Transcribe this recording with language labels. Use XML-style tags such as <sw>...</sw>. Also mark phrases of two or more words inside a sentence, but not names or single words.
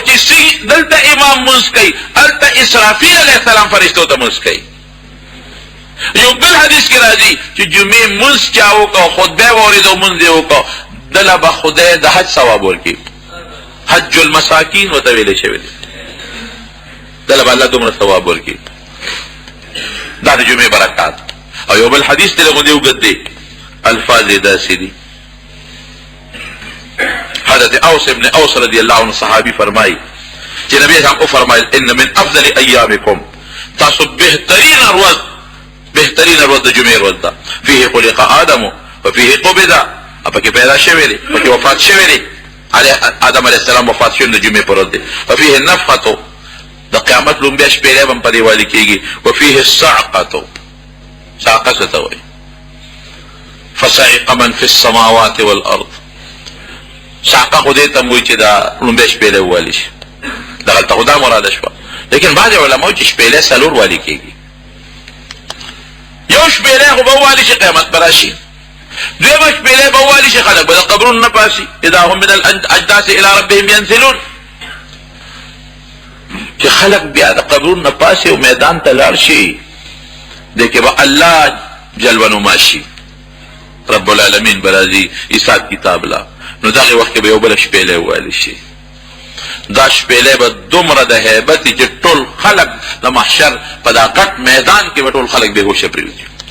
<ps>چې دلته امام منځ کوي هلته اسرافیل</ps> <ar>علیه السلام</ar> <ps>فرشتو ته منځ کوي یو بل حدیث کې راځي چې جمعې منځ چا وکړو خطبه واورېدو منځ یې وکړو دله به خدای د حج ثواب ورکړي</ps> <ar>حج المساکین</ar> <ps>ورته ویلی شوی دی دله به الله دومره ثواب ورکړي دا د جمعې برکات او یو بل حدیث دی لغوندې اوږد دی الفاظ یې داسې دي حضرت اوس ابن اوس</ps> <ar>رضی الله عنه</ar> <ps>صحابي فرمایي چې نبی صاحب وفرمایل</ps> <ar>ان من افضل ایامکم</ar> <ps>تاسو بهترین ورځ د جمعې ورځ ده</ps> <ar>فيه خلق آدم وفيه قبض</ar> <ps>پکې پیدا شوی دی پکې وفات شوی دی آدم</ps> <ar>علیه السلام</ar> <ps>وفات شوی د جمعې په ورځ دی</ps> <ar>وفيه النفخة</ar> <ps>د قیامت لومبیا شپېلې به هم په دې والي کېږي</ps> <ar>وفيه الصعقة</ar> <ps>صعقه څه ته وایي</ps> <ar>فصعق من في السماوات والارض</ar> <ps>صعقه خو دې ته هم وایي چې دا لومبیا شپېلې ووالي شي دغلته خو دا مراده شوه لیکن بعضې علماو چې شپېلې 4 والي کېږي یو شپېلې خو به ووالي شي قیامت به راشي دویمه شپېلې به ووالي شي خلک به د قبرونو نه پاسي</ps> <ar>اذا هم من الاجداث الى ربهم ينزلون</ar> <ps>چې خلک بیا د قبرونو نه پاسي او میدان ته لاړ شي دې کې به الله جلوه نما شي</ps> <ar>رب العالمین</ar> <ps>به راځي حساب کتاب لا نو دغې وخت کې به یو بله شپېلې ووالي شي دا شپېلې به دومره د هیبت چې ټول خلک د محشر په دا غټ میدان کې به ټول خلک بېهوشه پرېوځي</ps>